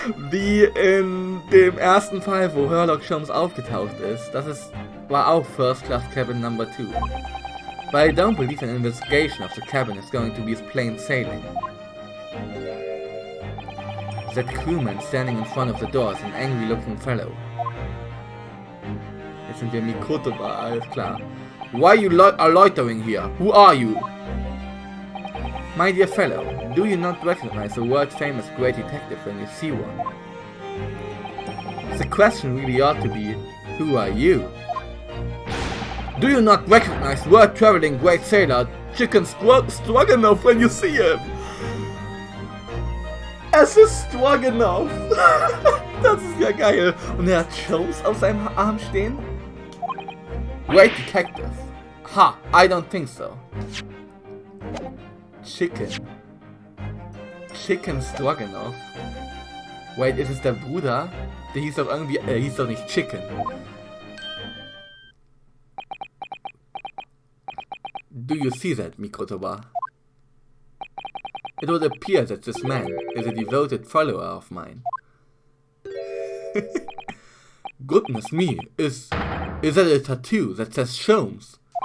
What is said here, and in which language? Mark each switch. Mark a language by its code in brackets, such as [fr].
[de] Wie in dem ersten Fall, wo Sherlock Holmes aufgetaucht ist. War auch First Class Cabin Number 2. [en] But I don't believe an investigation of the cabin is going to be as plain sailing. That crewman standing in front of the door is an angry looking fellow. [de] Jetzt sind wir Mikotoba, alles klar. [en] Why you are loitering here? Who are you? My dear fellow, do you not recognize a world-famous great detective when you see one? The question really ought to be, who are you? Do you not recognize world-traveling great sailor Chicken Stroganoff when you see him? [de] Es ist Stroganoff! Das ist ja geil. Und er hat Holmes auf seinem Arm stehen? [en] Great detective. Ha, I don't think so. Chicken Stroganoff. [de] Wait, ist es der Bruder? Der hieß doch irgendwie, hieß doch nicht Chicken. [en] Do you see that, Mikotoba? It would appear that this man is a devoted follower of mine. Goodness me, is that a tattoo that says Holmes?